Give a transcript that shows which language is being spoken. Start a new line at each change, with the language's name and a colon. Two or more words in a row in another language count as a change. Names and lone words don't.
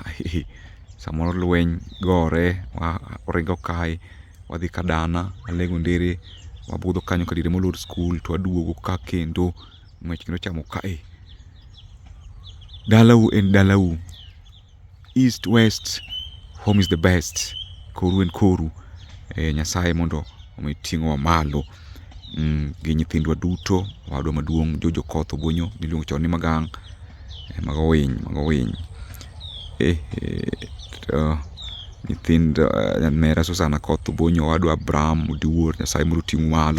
Luo (Kenya and Tanzania): Samoro lweny gore, oringo kae wadhi Kadana Alego Ndere, wabudho kanyo kadier molor school to waduogo ka kendo ng'wech kendo chamo kae. Dalau en dalau,
English: east west, home is the best.
Luo (Kenya and Tanzania): Koru en koru. Nyasaye mondo omi ting'owa malo, gi nyithindwa duto. Wadwa maduong' Jojo Koth Obonyo miluongo chon ni Magang, mago winy. Nyithind mera Susana Koth Obonyo, wadwa Abraham Oduor, Nyasaye mondo ting'u malo.